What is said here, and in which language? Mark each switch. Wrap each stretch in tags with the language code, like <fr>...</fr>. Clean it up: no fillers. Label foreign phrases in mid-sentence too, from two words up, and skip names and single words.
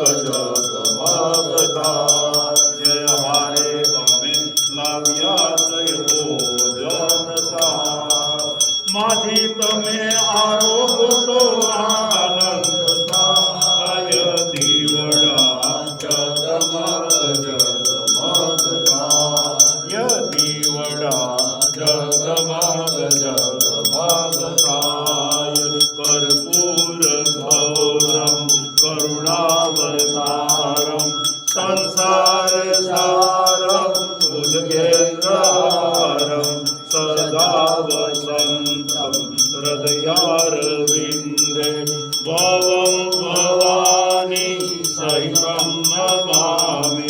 <gu>જગમગ થાય હમારે અમે લાવ્યા છે ભોજન થાય માથી તમે આરોગો તો આનંદ થાય દીવડા જગમગ જગમગ થાય દીવડા जगमग</gu> <sa>जगमगताय कर्पूर गौरम करुणावतारम संसार सारम भुजगेन्द्रहारम सदा वसंतम हृदयारविंदे भवं भवानी सहितं नमामि।</sa>